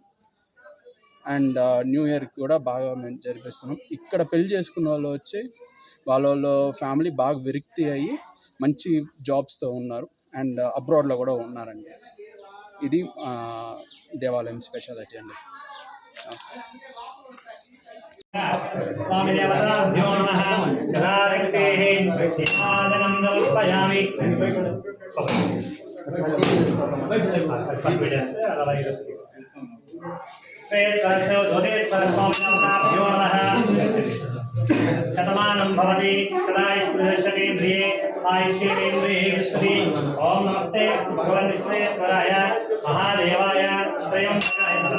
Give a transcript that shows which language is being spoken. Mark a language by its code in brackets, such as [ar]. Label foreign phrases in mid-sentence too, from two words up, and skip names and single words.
[en] and New Year [te] కూడా బాగా మేము జరిపిస్తున్నాం. ఇక్కడ పెళ్లి చేసుకున్న వాళ్ళు వచ్చి వాళ్ళ ఫ్యామిలీ బాగా విరక్తి అయ్యి మంచి జాబ్స్తో ఉన్నారు అండ్ అబ్రాడ్లో కూడా ఉన్నారండి. ఇది దేవాలయం స్పెషాలిటీ అండి. [sa] स्वामी देवताभ्यो नमः गदारक्तेः दीपादनं समर्पयामि श्वेतकलशो ज्योतिष्कर स्वामी देवताभ्यो नमः शतमानं भवति सदायुष्येन्द्रिये आयुष्येन्द्रिये विष्णुवे ओम नमस्ते भगवान् विश्वेश्वराय महादेवाय त्रयंबकाय